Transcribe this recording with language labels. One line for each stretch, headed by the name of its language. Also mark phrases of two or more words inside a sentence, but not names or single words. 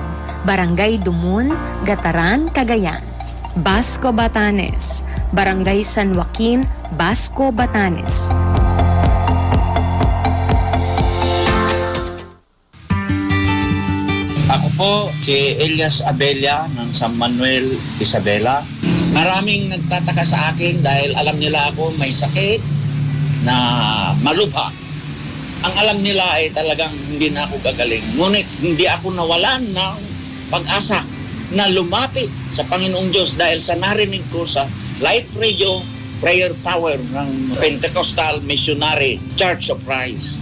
Filipino: Barangay Dumun, Gataran, Cagayan. Basco, Batanes. Barangay San Joaquin, Basco, Batanes. Ako po si Elias Abella ng San Manuel, Isabela. Maraming nagtataka sa akin dahil alam nila ako may sakit na malubha. Ang alam nila ay talagang hindi na ako gagaling. Ngunit hindi ako nawalan ng pag-asa na lumapit sa Panginoong Diyos dahil sa narinig ko sa
English: live radio prayer power
Filipino: ng Pentecostal Missionary Church of Christ.